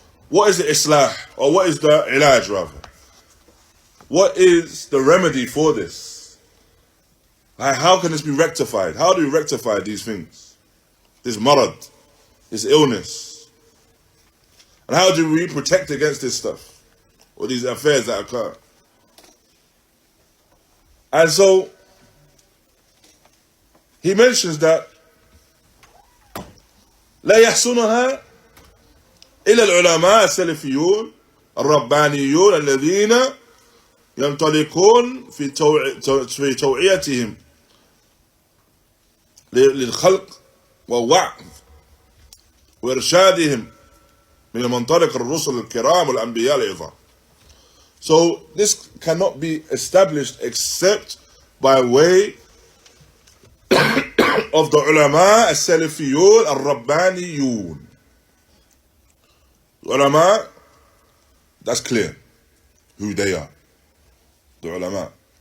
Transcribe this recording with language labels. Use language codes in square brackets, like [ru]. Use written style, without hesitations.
[en] what is the islah, or what is the ilaj rather? What is the remedy for this? Like, how can this be rectified? How do we rectify these things? This marad, this illness. And how do we protect against this stuff? Or these affairs that occur? And so, he mentions that [ar] لا يحسنها إلا العلماء السلفيون الربانيون الذين ينطلقون في توعيتهم للخلق والوعظ وإرشادهم من منطلق الرسل الكرام والأنبياء العظام. [en] So this cannot be established except by way of the ulama as-salafiyun al-rabbaniyun. Ulama, that's clear who they are. The ulama.